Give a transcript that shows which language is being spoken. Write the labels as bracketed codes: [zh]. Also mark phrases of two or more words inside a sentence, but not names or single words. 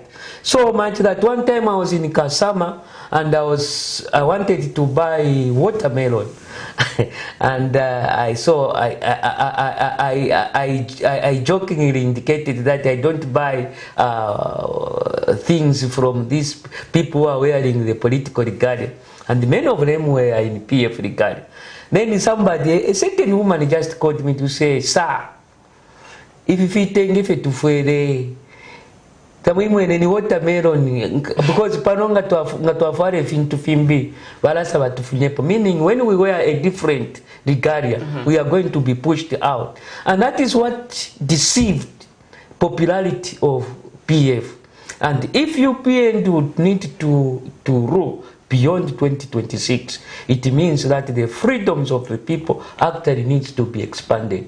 [en] So much that one time I was in Kasama and I wanted to buy watermelon, and I jokingly indicated that I don't buy things from these people who are wearing the political regalia, and many of them were in PF regalia. Then a certain woman just called me to say, "Sir, if you think to [bem] fere tamwimwene ni watermelon, [en] because [bem] panonga tuafare fintu fimbi balasa batufunyepo," [en] meaning when we wear a different regalia, we are going to be pushed out. And that is what deceived popularity of PF. And if UPN would need to rule, beyond 2026, it means that the freedoms of the people actually needs to be expanded.